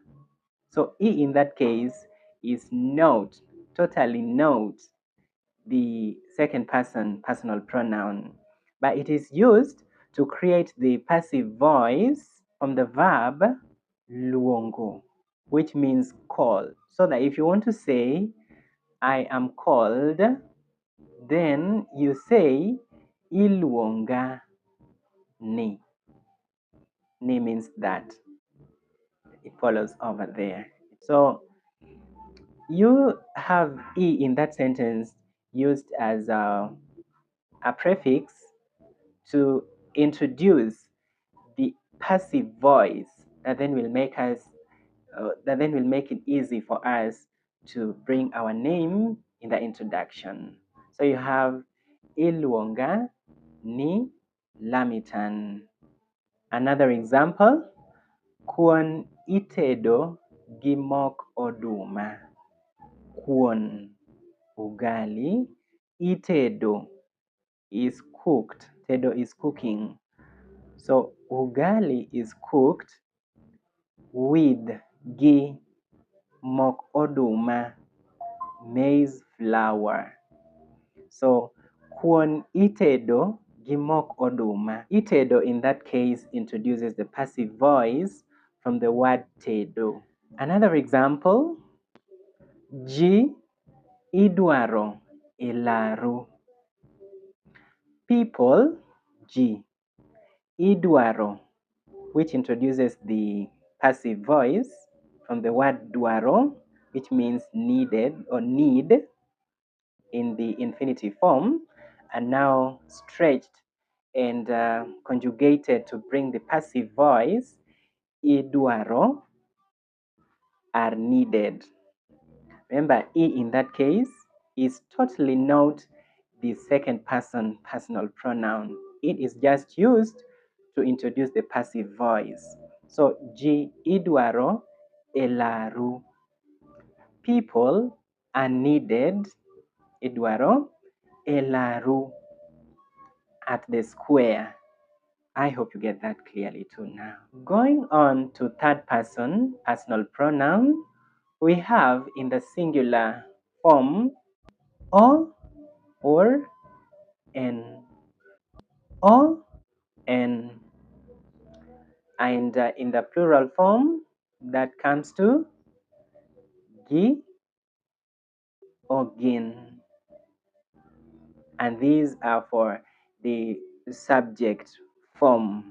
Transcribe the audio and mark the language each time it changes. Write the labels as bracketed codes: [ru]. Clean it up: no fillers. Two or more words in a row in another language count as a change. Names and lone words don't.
[en] So E in that case is not, totally not the second person personal pronoun, but it is used to create the passive voice from the verb luongo, which means call. So that if you want to say, I am called, then you say, [luo] iluonga ni. [en] Ni means that. It follows over there. So you have E in that sentence used as a prefix to introduce the passive voice that then will make it easy for us to bring our name in the introduction. So you have [luo] Ilwonga ni [en] Lamitan. Another example, [luo] Kuon itedo gimok oduma. [en] Kuon, ugali, itedo is cooked, tedo is cooking. So ugali is cooked with [luo] gi mok oduma, [en] maize flour. [luo] So kuon itedo gi mok oduma. [en] Itedo in that case introduces the passive voice from the word tedo. Another example, [luo] ji idwaro ilaru. [en] People, [luo] ji, idwaro, [en] which introduces the passive voice from the word dwaro, which means needed or need in the infinitive form, and now stretched and conjugated to bring the passive voice, idwaro, are needed. Remember, E in that case is totally not the second person personal pronoun. It is just used to introduce the passive voice. So, [luo] ji idwaro elaru. [en] People are needed, [luo] idwaro elaru, [en] at the square. I hope you get that clearly too now. Going on to third person personal pronoun, we have in the singular form o or n, o n, and in the plural form that comes to gi or gin, and these are for the subject form.